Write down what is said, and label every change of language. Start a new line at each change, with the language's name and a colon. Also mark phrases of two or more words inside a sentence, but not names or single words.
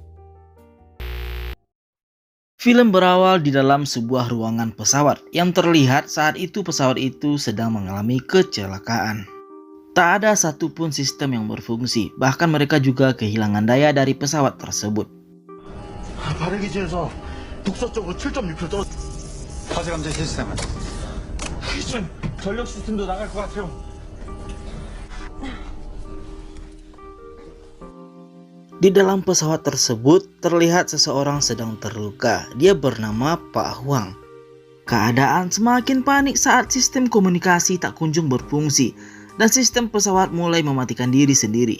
Indonesian: Film berawal di dalam sebuah ruangan pesawat yang terlihat saat itu pesawat itu sedang mengalami kecelakaan. Tak ada satupun sistem yang berfungsi, bahkan mereka juga kehilangan daya dari pesawat tersebut.
Korean: 발해기지에서 북서쪽으로 7.6km 떨어. 화재 감지 시스템은? 기준 전력 시스템도 나갈 것 같아요.
Indonesian: Di dalam pesawat tersebut terlihat seseorang sedang terluka. Dia bernama Pak Huang. Keadaan semakin panik saat sistem komunikasi tak kunjung berfungsi dan sistem pesawat mulai mematikan diri sendiri.